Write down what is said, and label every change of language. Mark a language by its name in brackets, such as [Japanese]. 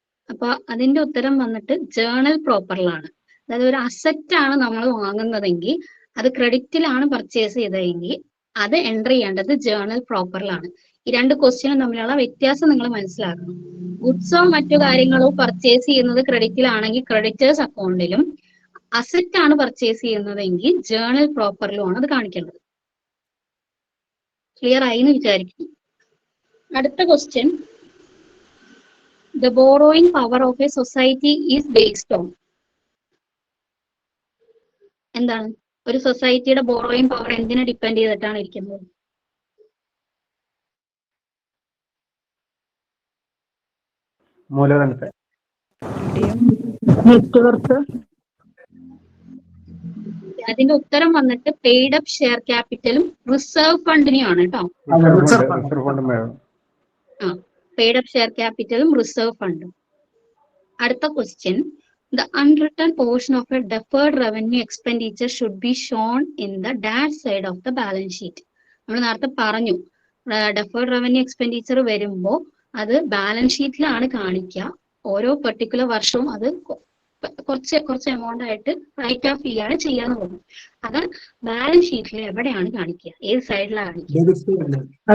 [Malayalam] അപ്പൊ അതിന്റെ ഉത്തരം വന്നിട്ട് ജേണൽ പ്രോപ്പറിലാണ്. അതായത് ഒരു അസറ്റ് ആണ് നമ്മൾ വാങ്ങുന്നതെങ്കിൽ അത് ക്രെഡിറ്റിലാണ് പർച്ചേസ് ചെയ്തതെങ്കിൽ അത് എൻട്രി ചെയ്യേണ്ടത് ജേണൽ പ്രോപ്പറിലാണ്. ഈ രണ്ട് ക്വസ്റ്റ്യനും തമ്മിലുള്ള വ്യത്യാസം നിങ്ങൾ മനസ്സിലാക്കണം. ഗുഡ്സോ മറ്റു കാര്യങ്ങളോ പർച്ചേസ് ചെയ്യുന്നത് ക്രെഡിറ്റിലാണെങ്കിൽ ക്രെഡിറ്റേഴ്സ് അക്കൗണ്ടിലും, അസറ്റ് ആണ് പർച്ചേസ് ചെയ്യുന്നതെങ്കിൽ ജേണൽ പ്രോപ്പറിലുമാണ് അത് കാണിക്കേണ്ടത്. ക്ലിയർ ആയി എന്ന് വിചാരിക്കുന്നു. അടുത്ത question, [English] the borrowing power of a society is based on. [Malayalam] എന്താണ് ഒരു സൊസൈറ്റിയുടെ ബോറോയിങ് പവർ എന്തിനെ ഡിപ്പെൻഡ് ചെയ്തിട്ടാണ് ഇരിക്കുന്നത്? മൂലധനത്തെ. നെറ്റ്വർക്ക്. അതിന്റെ ഉത്തരം വന്നിട്ട് പെയ്ഡ് അപ്പ് ഷെയർ ക്യാപിറ്റലും റിസർവ് ഫണ്ടിനെയാണ് കേട്ടോ. റിസർവ് ഫണ്ടും വേണം. ആ, പെയ്ഡ് അപ്പ് ഷെയർ ക്യാപിറ്റലും റിസർവ് ഫണ്ടും. അടുത്ത question, [English] the unwritten portion of a deferred revenue expenditure should be shown in the dash side of the balance sheet. [Malayalam] നമ്മൾ നേരത്തെ പറഞ്ഞു ഡെഫേർഡ് റവന്യൂ എക്സ്പെൻഡിച്ചർ വരുമ്പോൾ അത് ബാലൻസ് ഷീറ്റിലാണ് കാണിക്കുക. ഓരോ പെർട്ടിക്കുലർ വർഷവും അത് കുറച്ച് എമൗണ്ട് ആയിട്ട് റൈറ്റ് ഓഫ് ചെയ്യാണ് ചെയ്യാന്ന് പറഞ്ഞു. അത് ബാലൻസ് ഷീറ്റിൽ എവിടെയാണ് കാണിക്കുക? ഏത് സൈഡിലാണ് കാണിക്കുക?